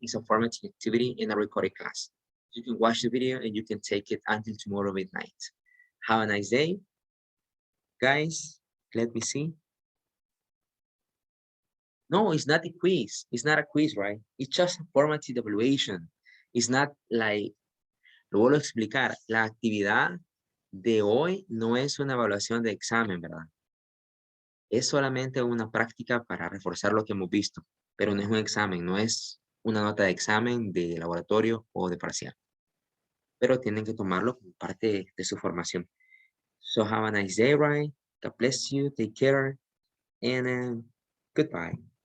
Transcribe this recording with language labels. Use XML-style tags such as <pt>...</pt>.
<en>It's a formatting activity in a recorded class. You can watch the video and you can take it until tomorrow midnight. Have a nice day, guys. Let me see. No, it's not a quiz. It's not a quiz, right? It's just a formative evaluation. It's not like,</en> <es>lo vuelvo a explicar, la actividad de hoy no es una evaluación de examen, ¿verdad? Es solamente una práctica para reforzar lo que hemos visto, pero no es un examen, no es una nota de examen de laboratorio o de parcial. Pero tienen que tomarlo como parte de su formación.</es> <en>So have a nice day, right? God bless you, take care, and goodbye.</en>